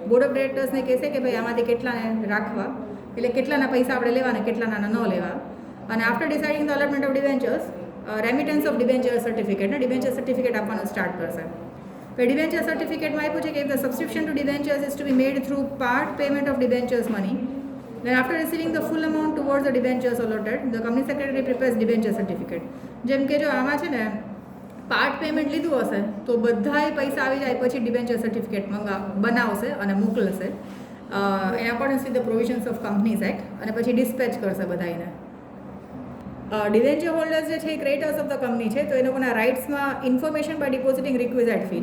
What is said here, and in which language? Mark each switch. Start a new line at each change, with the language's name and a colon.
Gujarati: Board of ડિરેક્ટર્સને કહેશે કે ભાઈ આમાંથી કેટલાને રાખવા, એટલે કેટલાના પૈસા આપણે લેવાના, કેટલાના ન લેવા. અને
English: after deciding the allotment of debentures, remittance of debenture સર્ટિફિકેટને
Gujarati: debenture certificate આપવાનું સ્ટાર્ટ કરશે. પછી ડિબેન્ચર સર્ટિફિકેટમાં આપ્યું છે કે
English: The subscription to debentures is to be made through part payment of debentures money. Then after receiving the full amount towards the debentures allotted, the company secretary prepares debenture certificate.
Gujarati: જેમ કે જો આમાં છે ને part payment લીધું હશે તો બધાય પૈસા આવી જાય પછી ડિબેન્ચર સર્ટિફિકેટ બનાવશે અને મોકલશે
English: in accordance with the provisions of Companies Act.
Gujarati: અને પછી ડિસ્પેચ કરશે બધાને. ડિબેન્ચર હોલ્ડર્સ જે છે એ
English: creditors of the company
Gujarati: છે, તો એ લોકોના રાઇટ્સમાં ઇન્ફોર્મેશન બાય ડિપોઝિટિંગ રિક્વિઝાઇટ ફી.